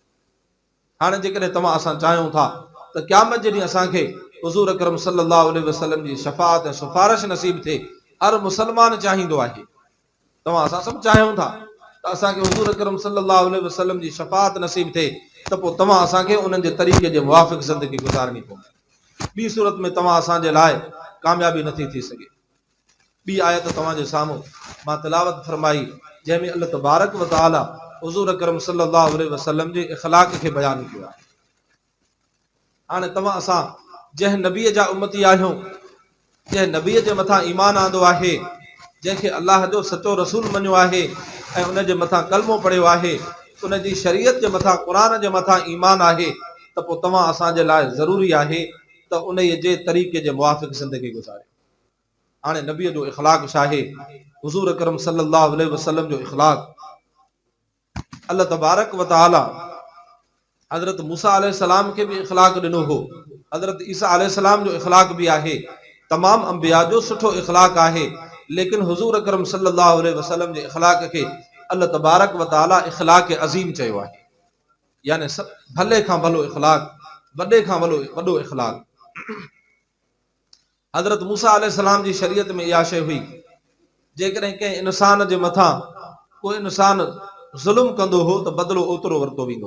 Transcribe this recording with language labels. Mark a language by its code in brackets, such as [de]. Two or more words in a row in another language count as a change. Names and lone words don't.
[sd] हाणे जेकॾहिं तव्हां असां चाहियूं था त क़यामत जे ॾींहुं असांखे हुज़ूर अकरम [ar] صلى الله عليه وسلم [sd] जी शफ़ाअत ऐं सिफारिश नसीब थिए, हर मुसलमान चाहींदो आहे, तव्हां असां सभु चाहियूं था त असांखे हुज़ूर अकरम [ar] صلى الله عليه وسلم [sd] जी शफ़ाअत नसीब थिए, त त पोइ तव्हां असांखे उन्हनि जे तरीक़े जे मुवाफ़िक़ ज़िंदगी गुज़ारणी पवंदी। ॿी सूरत में तव्हां असांजे लाइ कामयाबी नथी थी सघे। ॿी आयत तव्हांजे साम्हूं मां तिलावत फरमाई जंहिंमें अल्लाह [ar] تبارك و تعالى [sd] हुज़ूर अकरम [ar] صلى الله عليه وسلم [sd] जे इख़लाक़ खे बयानु कयो आहे। हाणे तव्हां असां जंहिं नबीअ जा उम्मती आहियूं, जंहिं नबीअ जे मथां ईमान आंदो आहे, जंहिंखे अलाह जो सचो रसूल मञियो आहे ऐं उन जे मथां कलमो पढ़ियो आहे, उन जी शरीयत जे मथां क़ुरान जे मथां ईमान आहे, त पोइ तव्हां असांजे लाइ ज़रूरी आहे त उन जे तरीक़े जे मुवाफ़िक़ ज़िंदगी गुज़ारे। हाणे नबीअ जो इख़लाक़ छा आहे? हुज़ूर अकरम [ar] صلى الله عليه وسلم [sd] जो इख़लाक़ अल्लाह [ar] تبارك و تعالى [sd] हज़रत मूसा अलैहिस्सलाम खे बि इख़लाक़ ॾिनो हो, हज़रत ईसा अलैहिस्सलाम जो इख़लाक़ बि आहे, तमाम अंबिया जो सुठो इख़लाक़ आहे, लेकिन हुज़ूर अकरम [ar] صلى الله عليه وسلم [sd] जे इख़लाक़ खे अल्लाह [ar] تبارك و تعالى [sd] इख़लाक़ अज़ीम चयो आहे, यानी भले खां भलो इख़लाक़, वॾे खां वॾो इख़लाक़। हज़रत मूसा अलैहिस्सलाम जी शरीयत में इहा शइ हुई, जेकॾहिं कंहिं इंसान जे मथां कोई इंसान ज़ुल्म कंदो हो त बदिलो ओतिरो वरितो वेंदो।